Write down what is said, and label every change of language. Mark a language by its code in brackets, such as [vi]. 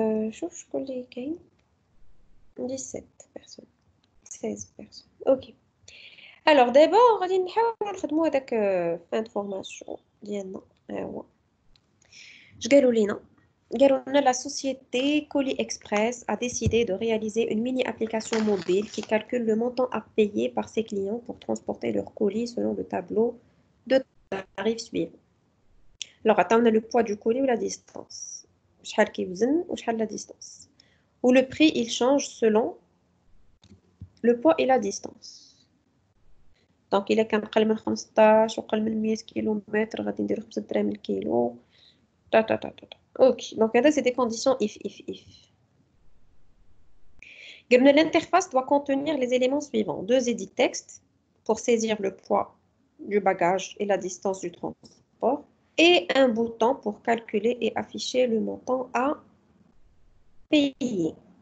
[ar] شوف شكون اللي كاين 17 personnes 16 personnes. OK. [fr] Alors d'abord [ar] غادي نحاولوا نخدموا هذاك [fr] fin de formation [ar] ديالنا. ها هو. اش قالوا لينا؟ قالوا لنا [fr] la société Colis Express a décidé de réaliser une mini application mobile qui calcule le montant à payer par ses clients pour transporter leurs colis selon le tableau de tarifs suivant. Alors عطاونا le poids du colis ou la distance. [ar] شحال كيوزن وشحال [fr] la distance. Ou le prix il change selon le poids et la distance. [ar] Donc il كان قل من 15 وقل من 100 كيلومتر غادي نديرو 5 دراهم الكيلو. [fr] Ok, donc là c'est des conditions if. L'interface doit contenir les éléments suivants. 2 edit textes pour saisir le poids du bagage et la distance du transport. Et un bouton pour calculer et afficher le montant à payer.